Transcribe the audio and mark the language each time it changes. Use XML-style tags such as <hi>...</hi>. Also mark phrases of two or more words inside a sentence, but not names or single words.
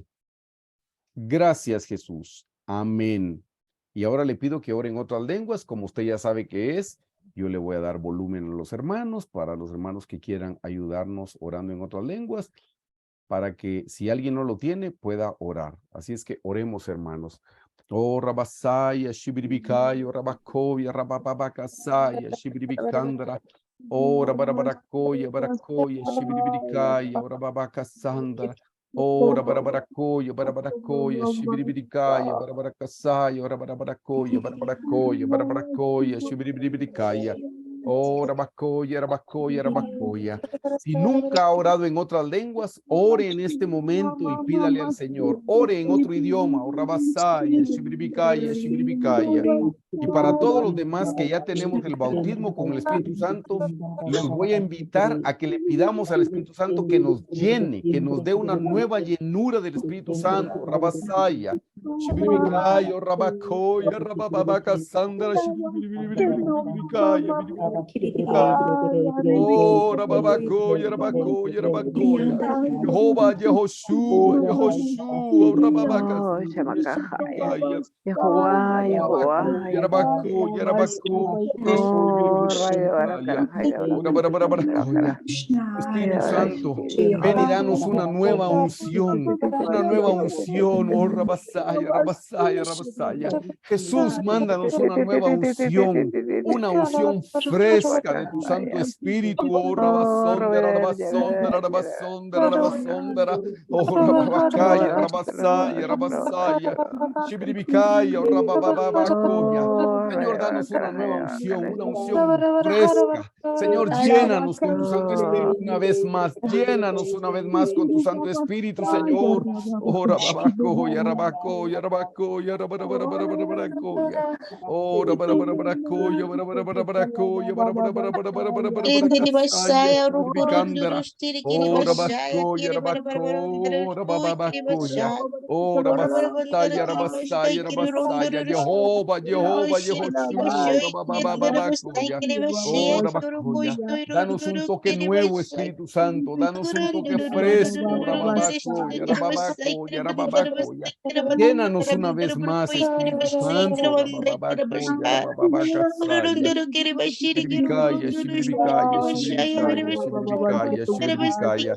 <es>Gracias, Jesús. Amén. Y ahora le pido que ore en otras lenguas, como usted ya sabe que es. Yo le voy a dar volumen a los hermanos, para los hermanos que quieran ayudarnos orando en otras lenguas, para que si alguien no lo tiene, pueda orar. Así es que oremos, hermanos. Oh, Rabasaya, Shibiribikaya, Rabakovia, Rabababakasaya, Shibiribikandra. Oh, Rabarakoya, Barakoya, Shibiribikaya, Rababakasandra. Oh, Rabarakoya, Barakoya, Shibiribikaya, Barabarakasaya, Rabarakoya, Barakoya, Barakoya, Shibiribikaya. Oh, Rabakoya, Rabakoya, Rabakoya. Si nunca ha orado en otras lenguas, ore en este momento y pídale al Señor. Ore en otro idioma. O Rabasaya, Shibribikaya, Shibribikaya. Y para todos los demás que ya tenemos el bautismo con el Espíritu Santo, los voy a invitar a que le pidamos al Espíritu Santo que nos llene, que nos dé una nueva llenura del Espíritu Santo. Rabasaya. Shibribikaya, Rabakoya, Rabababaka, Sandra, Shibribikaya, Oh, Rababakoya, Rabakoya, Rabakoya. Jehová, Yehoshua, Yehoshua, Rababaka, Oh, Shamakahaya. Shibibikaya. Yahuwah, Yahuwah, Rabakoya, Rabakoya, Rabakoya, Oh, Rayo Shibibikaya. Barakara, Oh, Rabarabarakoya. Espíritu Santo, ven y danos una nueva unción, oh Rabasaya, Rabasaya, Rabasaya. Jesús, mándanos una nueva unción, una unción fresca de tu Santo Espíritu, oh Oh, Rabasondera, Robert, Rabasondera, Rabasondera, Rabasondera, oh Rababacaya, Rabasaya, Rabasaya, Shibiribicaya, oh Rabababacoya. Señor, danos una unción fresca. Señor, llénanos con tu Santo Espíritu una vez más. Llénanos una vez más con tu Santo Espíritu, Señor. Oh, Rababacoya, Rabacoya, Rabacoya, Rabarabaracoya. Oh, Rabarabaracoya, Rabarabaracoya, Indiri Rabarabaracoya, Bashaya Shibiribicandara. Rukurundurustiri Kiri Oh, Bashaya Rabacoya, Kiri Rabaco, Kiri Rababacoya. Bashaya Oh, Barabarabandara Rabasaya, Kiri Bashaya Rabasaya, Kiri Rabasaya, Rundurustiri Jehovah, Jehovah, Kiri Yehoshua, Bashaya Kiri Bashaya Rabababacoya. Kiri Oh, Bashaya Rabacoya. Danos un toque nuevo, Espíritu Santo. Danos un toque fresco. Rababacoya, Rababacoya, Rababacoya. Llénanos una vez más, Espíritu Santo. Rababacoya, Rabababacasaya. Shibiribicaya, Shibiribicaya, Shibiribicaya, Shibiribicaya, Shibiribicaya.</es>